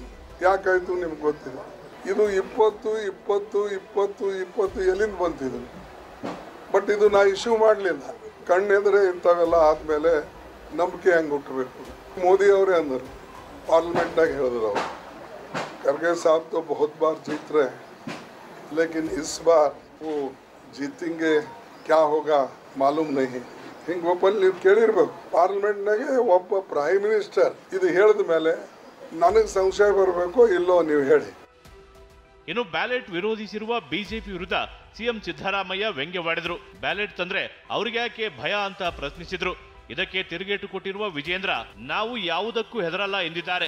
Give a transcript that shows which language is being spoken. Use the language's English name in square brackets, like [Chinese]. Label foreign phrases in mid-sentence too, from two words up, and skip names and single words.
[Kannada] ಯಾಕಾಯಿತು ನಿಮ್ಗೆ ಗೊತ್ತಿಲ್ಲ. ಇದು 20 ಎಲ್ಲಿಂದ ಬಂತಿದ್ದು? ಬಟ್ ಇದು ನಾ ಇಶ್ಯೂ ಮಾಡಲಿಲ್ಲ. ಕಣ್ಣೆದರೆ ಇಂಥವೆಲ್ಲ ಆದಮೇಲೆ ನಂಬಿಕೆ ಹೆಂಗೆ ಹುಟ್ಟಬೇಕು? ಮೋದಿ ಅವರೇ ಅಂದರು, ಪಾರ್ಲಿಮೆಂಟ್ನಾಗ ಹೇಳಿದ್ರು ಅವರು, [Hindi] ಖರ್ಗೆ साहब तो बहुत बार जीत रहे लेकिन इस बार वो जीतेंगे क्या होगा मालूम नहीं. [Kannada] ಹಿಂಗೆ ಓಪನ್ ನೀವು ಕೇಳಿರ್ಬೇಕು. ಪಾರ್ಲಿಮೆಂಟ್ನಾಗೆ ಒಬ್ಬ [English] prime minister [Kannada] ಇದು ಹೇಳಿದ ಮೇಲೆ ನನಗೆ ಸಂಶಯ ಬರಬೇಕು ಇಲ್ಲೋ ನೀವು ಹೇಳಿ. ಇನ್ನು ಬ್ಯಾಲೆಟ್ ವಿರೋಧಿಸಿರುವ ಬಿಜೆಪಿ ವಿರುದ್ಧ ಸಿಎಂ ಸಿದ್ದರಾಮಯ್ಯ ವ್ಯಂಗ್ಯವಾಡಿದ್ರು. ಬ್ಯಾಲೆಟ್ ತಂದ್ರೆ ಅವ್ರಿಗೆ ಯಾಕೆ ಭಯ ಅಂತ ಪ್ರಶ್ನಿಸಿದ್ರು. ಇದಕ್ಕೆ ತಿರುಗೇಟು ಕೊಟ್ಟಿರುವ ವಿಜೇಂದ್ರ, ನಾವು ಯಾವುದಕ್ಕೂ ಹೆದರಲ್ಲ ಎಂದಿದ್ದಾರೆ.